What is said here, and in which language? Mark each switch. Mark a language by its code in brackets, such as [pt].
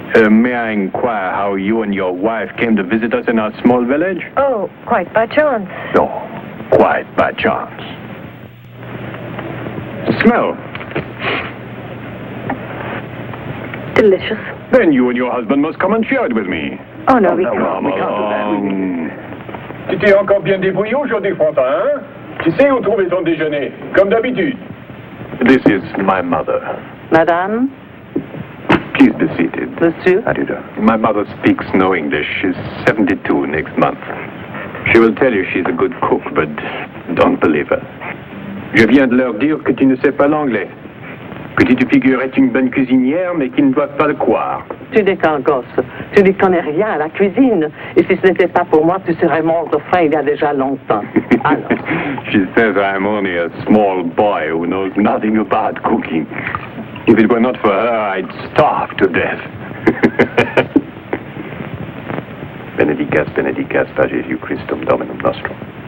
[en] May I inquire how you and your wife came to visit us in our small village? Oh, quite by chance. No, quite by chance. Smell. Delicious. Then you and your husband must come and share it with me. Oh, no, we no, can't. Come we can't do that. along. [fr] Tu t'es encore bien débrouillé aujourd'hui, Frontin, hein? Tu sais où trouver ton déjeuner, comme d'habitude. [en] This is my mother. [fr] Madame, [en] Please be seated. [fr] monsieur. [en] How do you do? My mother speaks no English. She's 72 next month. She will tell you she's a good cook, but don't believe her. [fr] Je viens de leur dire que tu ne sais pas l'anglais. Que tu te figures être une bonne cuisinière, mais qu'ils ne doivent pas le croire. Tu n'es qu'un gosse. Tu n'y connais rien à la cuisine. Et si ce n'était pas pour moi, tu serais mort de faim il y a déjà longtemps. Alors, [en] She says I'm only a small boy who knows nothing about cooking. If it were not for her, I'd starve to death. [la] Benedicas, benedicas, ta Jesu Christum Dominum nostrum.